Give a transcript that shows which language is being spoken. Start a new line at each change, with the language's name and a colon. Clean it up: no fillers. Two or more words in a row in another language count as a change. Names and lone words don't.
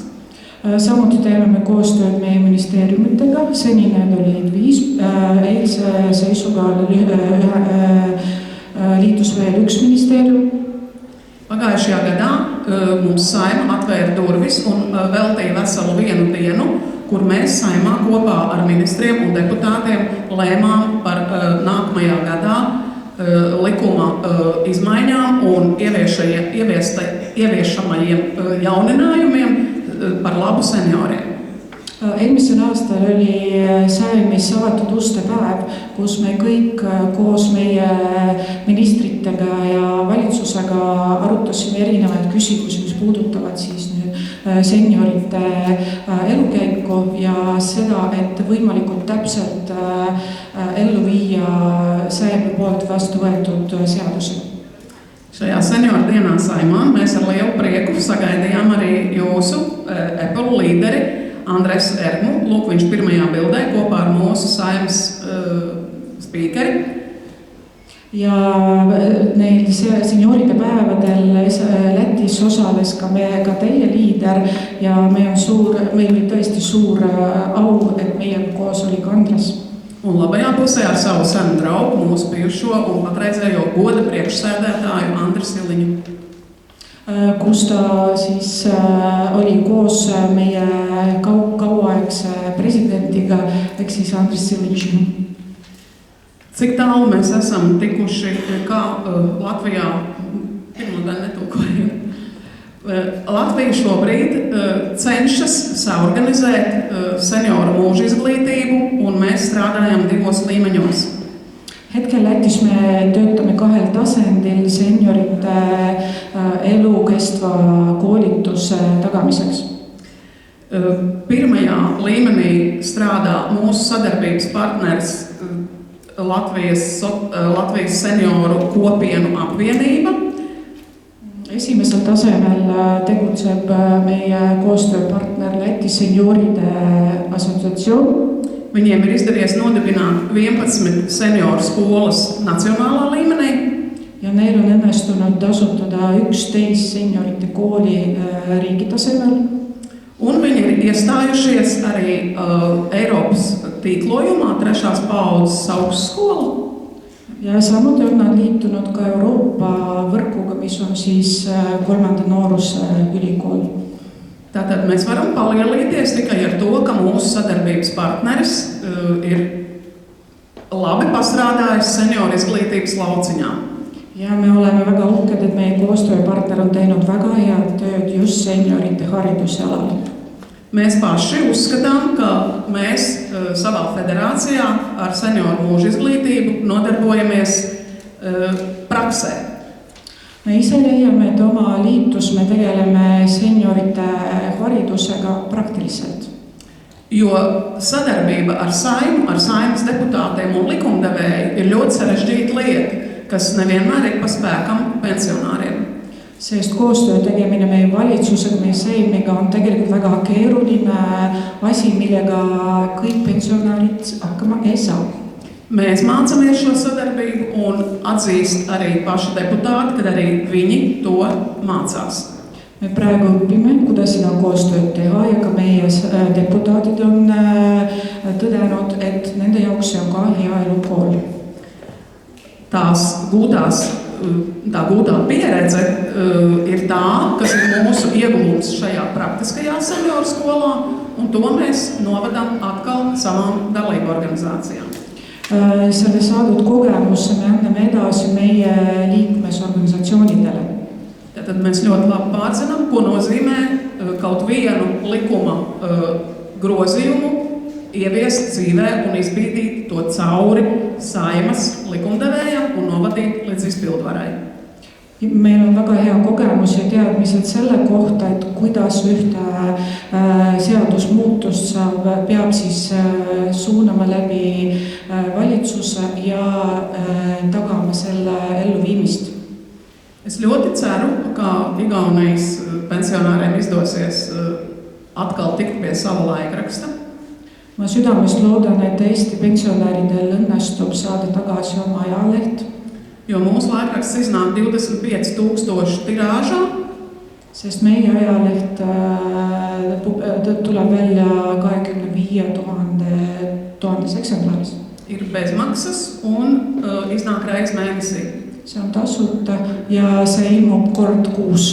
Estonian: Samuti teeme me koostööd meie ministeeriumitega, seni need olid 5, eilse seisuga liitus veel 1 ministeerium.
Latvian: Pagājušajā gadā mums Saima atvēra durvis un veltīja veselu 1 dienu, kur mēs Saimā kopā ar ministriem un deputātiem lēmām par nākamajā gadā likuma izmaiņām un ieviešamajiem jauninājumiem par labu senioriem.
Estonian: Eelmisel aastal oli Saimis avatud uste päev, kus me kõik koos meie ministritega ja valitsusega arutasime erinevaid küsimusi, mis puudutavad siis seniorite elukäiku ja seda, et võimalikult täpselt ellu viia Saimi poolt vastu võetud seadusi.
Latvian: Šajā senioru dienā Saimā mēs ar lielu prieku sagaidījām arī jūsu Apple līderi Andresu Ermu. Lūk, viņš pirmajā bildē kopā ar mūsu Saimas spīkeri.
Estonian: Ja neil senioride päevadel Lätis osales ka teie liider ja meil oli tõesti suur au, et meiega koos oli ka Andres.
Latvian: Un labajā pusē ar savu senu draugu, mūsu bijušo un patreizējo goda priekšsēdētāju Andris Siliņu.
Estonian: Kus ta siis oli koos meie kauaaegse presidendiga, ehk siis Andris Siliņu.
Latvian: Cik tālu mēs esam tikuši, kā Latvijā, Latvija šobrīd cenšas saorganizēt senioru mūža izglītību, un mēs strādājam 2 līmeņos.
Estonian: Hetkel Lätis me töötame 2 tasandil seniorite elukestva koolituse tagamiseks.
Latvian: Pirmajā līmenī strādā mūsu sadarbības partneris Latvijas senioru kopienu apvienība.
Estonian: Esimesel tasemel tegutseb meie koostööpartner Läti senioride assotsiatsioon.
Latvian: Viņiem ir izdevies nodibināt 11 senioru skolas nacionālā līmenī.
Estonian: Ja neil on õnnestunud asutada 11 seniorite kooli riigi tasemel.
Latvian: Un viņi ir iestājušies arī Eiropas tīklojumā 3. paaudzes augstskola.
Estonian: Ja samuti on nad liitunud ka Euroopa võrkuga, mis on siis 3. nooruse ülikool.
Latvian: Tātad mēs varam palielīties tikai ar to, ka mūsu sadarbības partneris ir labi pastrādājis senioru izglītības lauciņā.
Estonian: Ja me oleme väga uhked, et meie koostööpartner on teinud väga head tööd just seniorite hariduse alal.
Latvian: Mēs paši uzskatām, ka mēs savā federācijā ar senioru mūža izglītību nodarbojamies praksē.
Estonian: Me ise leiame, et oma liitus me tegeleme seniorite haridusega praktiliselt.
Latvian: Jo sadarbība ar saimu, ar saimas deputātiem un likumdevēju ir ļoti sarežģīta lieta, kas nevienmēr ir pa spēkam pensionāriem.
Estonian: Sest koostöö tegemine meie valitsusega, meie seimiga on tegelikult väga keeruline asi, millega kõik pensionārid hakkama ei saa.
Latvian: Mēs mācamies šo sadarbību un atzīst arī paši deputāti, kad arī viņi to mācās.
Estonian: Me praegu õpime, kuidas seda koostööd teha ja ka meie deputaatid on tõdenud, et nende jaoks see on ka hea elukool.
Latvian: Tā gūtā pieredze ir tā, kas ir mūsu iegūms šajā praktiskajā senioru skolā, un to mēs novadam atkal savām dalību organizācijām.
Estonian: Selle saadud kogemusse me anname edasi meie liikmesorganisatsioonidele.
Latvian: Tad mēs ļoti labi pārzinām, ko nozīmē kaut vienu likuma grozījumu ieviest dzīvē un izbīdīt to cauri saimas likumdevējam un novadīt līdz izpildvarai.
Estonian: Meil on väga hea kogemus ja teadmised selle kohta, et kuidas ühte seadusmuutust peab siis suunama läbi valitsuse ja tagama selle elluviimist.
Latvian: Es ļoti ceru, ka Igaunijas pensionāriem izdosies atkal tikt pie sava laikraksta.
Estonian: Ma südamest loodan, et Eesti pensionäridel õnnestub saada tagasi oma ajaleht.
Latvian: Jo mūsu laikraksts iznāk 25,000 tirāžā.
Estonian: Sest meie ajaleht tuleb välja 25,000 eksemplaaris.
Latvian: Ir bezmaksas un iznāk reiz mēnesī.
Estonian: See on tasuta ja see ilmub kord kuus.